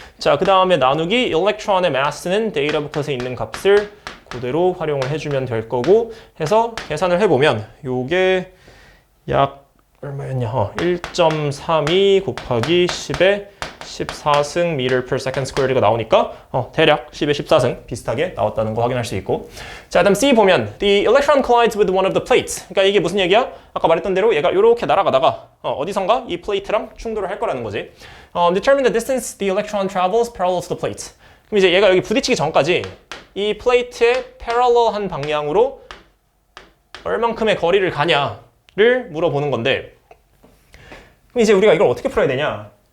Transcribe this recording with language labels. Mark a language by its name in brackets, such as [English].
[Korean] 자, 그 다음에 나누기 electron의 mass는 데이터 북컷에 있는 값을 그대로 활용을 해주면 될 거고, 해서 계산을 해보면 요게 약 얼마였냐? 1.32 곱하기 10의 14승 meter per second squared가 나오니까 대략 10의 14승 비슷하게 나왔다는 거 확인할 수 있고. 자, 그다음 C 보면 [English] the electron collides with one of the plates. [Korean] 그러니까 이게 무슨 얘기야? 아까 말했던 대로 얘가 이렇게 날아가다가 어디선가 이 플레이트랑 충돌을 할 거라는 거지. [English] Determine the distance the electron travels parallel to the plate. [Korean] 그럼 이제 얘가 여기 부딪히기 전까지 이 플레이트의 parallel한 방향으로 얼만큼의 거리를 가냐를 물어보는 건데, 그럼 이제 우리가 이걸 어떻게 풀어야 되냐?